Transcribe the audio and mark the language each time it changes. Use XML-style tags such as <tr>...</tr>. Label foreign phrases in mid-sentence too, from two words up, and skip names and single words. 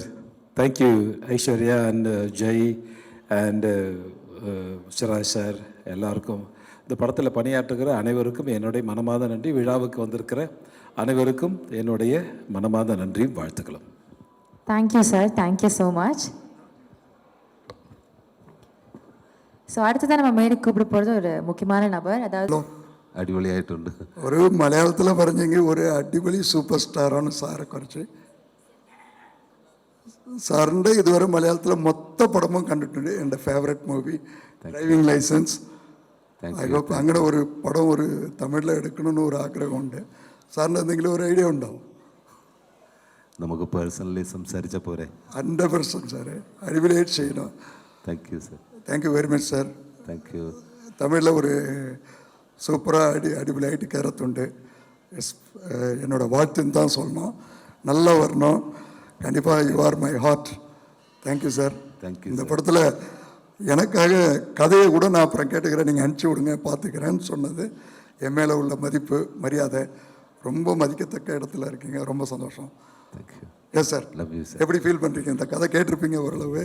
<en>Thank you</en> <ta>ஐஸ்வர்யா அண்ட் ஜெய் அண்டு சிராஜ் சார், எல்லாருக்கும் இந்த படத்தில் பணியாற்றுகிற அனைவருக்கும் என்னுடைய மனமார்ந்த நன்றி. விழாவுக்கு வந்திருக்கிற அனைவருக்கும் என்னுடைய மனமார்ந்த நன்றியும் வாழ்த்துக்களும்.</ta> <en>Thank you sir, thank you so much.</en> <ta>ஸோ அடுத்ததான் நம்ம மேடைக்கு கூப்பிட போகிறது ஒரு முக்கியமான நபர், அதாவது</ta> <ml>അടിപൊളിയായിട്ടുണ്ട്. ഒരു മലയാളത്തിൽ പറഞ്ഞെങ്കിൽ ഒരു അടിപൊളി സൂപ്പർ സ്റ്റാറാണ് സാറെ കുറിച്ച്. സാറിൻ്റെ ഇതുവരെ മലയാളത്തിലെ മൊത്തം പടമും കണ്ടിട്ടുണ്ട്. എൻ്റെ</ml> <en>favourite movie</en> <ml>ഡ്രൈവിംഗ് ലൈസൻസ്.</ml> <en>I hope</en> <ml>അങ്ങനെ ഒരു പടം ഒരു തമിഴിൽ എടുക്കണമെന്ന് ഒരു ആഗ്രഹമുണ്ട്. സാറിന് എന്തെങ്കിലും ഒരു ഐഡിയ ഉണ്ടാവും? നമുക്ക് പേഴ്സണലി സംസാരിച്ച പോരെ? 100% സാറേ, അടിപൊളിയായിട്ട് ചെയ്യണം.</ml> <en>Thank you sir. Thank you very much sir. Thank you.</en> <ta>தமிழில் ஒரு சூப்பராக அடிப்படையாகிட்டு கருத்துண்டு. என்னோட வாழ்த்துன்னு தான் சொல்லணும். நல்லா வரணும். கண்டிப்பாக</ta> <en>You are my heart. Thank you sir. Thank you.</en> <ta>இந்த படத்தில் எனக்காக கதையை கூட நான் அப்புறம் கேட்டுக்கிறேன், நீங்கள் அனுப்பிச்சி விடுங்க பார்த்துக்கிறேன்னு சொன்னது என் மேலே உள்ள மதிப்பு மரியாதை. ரொம்ப மதிக்கத்தக்க இடத்துல இருக்கீங்க. ரொம்ப சந்தோஷம்.</ta> <en>Thank you. Yes sir. Love you sir.</en> <ta>எப்படி ஃபீல் பண்ணுறீங்க? இந்த கதை கேட்டிருப்பீங்க ஓரளவு.</ta>